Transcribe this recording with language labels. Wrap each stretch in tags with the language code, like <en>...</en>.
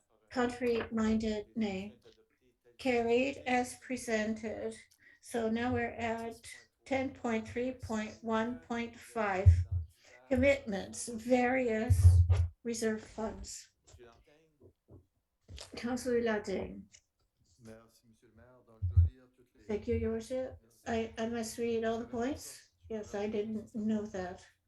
<en>Contrary-minded, nay. Carried as presented. So now we're at 10.3.1.5 commitments, various reserve funds. Councillor Lading.</en> <fr>Merci, Monsieur le maire. Donc, je dois lire toutes les.</fr> <en>Thank you, Your Worship.</en> <fr>Merci.</fr> <en>I must read all the points. Yes, I didn't know that.</en>